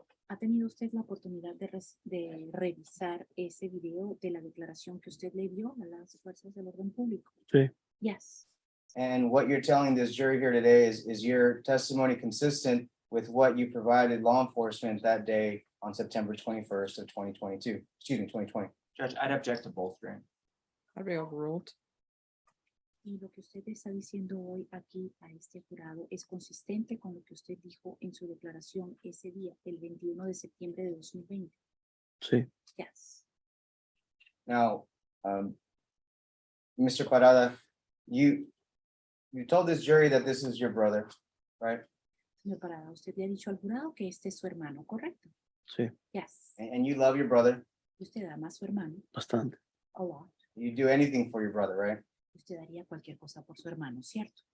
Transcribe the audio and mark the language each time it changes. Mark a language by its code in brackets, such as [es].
[es] ¿Ha tenido usted la oportunidad de revisar ese video de la declaración que usted le dio a las fuerzas del orden público? Sí. [en] Yes. And what you're telling this jury here today is your testimony consistent with what you provided law enforcement that day on September 21st of 2022, excuse me, 2020? Judge, I'd object to bolstering. That'd be overruled. [es] Y lo que usted está diciendo hoy aquí a este jurado es consistente con lo que usted dijo en su declaración ese día, el 21 de septiembre de 2020. Sí. [en] Yes. Now, Mr. Parada, you told this jury that this is your brother, right? [es] Señor Parada, usted le ha dicho al jurado que este es su hermano, ¿correcto? Sí. [en] Yes. And you love your brother. [es] Usted ama a su hermano Bastante. [en] a lot. You do anything for your brother, right? [es] Usted haría cualquier cosa por su hermano, ¿cierto?